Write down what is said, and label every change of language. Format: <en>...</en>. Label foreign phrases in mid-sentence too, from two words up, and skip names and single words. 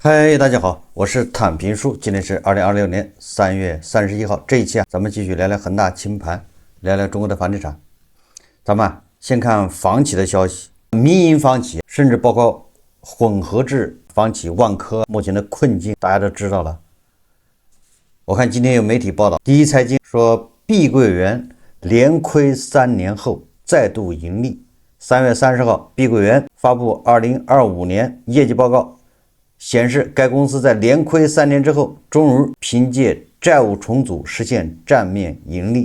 <zh>嗨，大家好，我是坦平叔，今天是2026年3月31号。这一期咱們繼續聊聊恆大清盤，聊聊中國的房地產。咱們先看房企的消息，民營房企，甚至包括混合制房企萬科目前的困境，大家都知道了。我看今天有媒體報道，第一財經說碧桂園連虧3年後再度盈利。3月30號，碧桂園發布2025年業績報告。顯示該公司在連虧3年之後，終於憑借債務重組實現賬面盈利。</zh>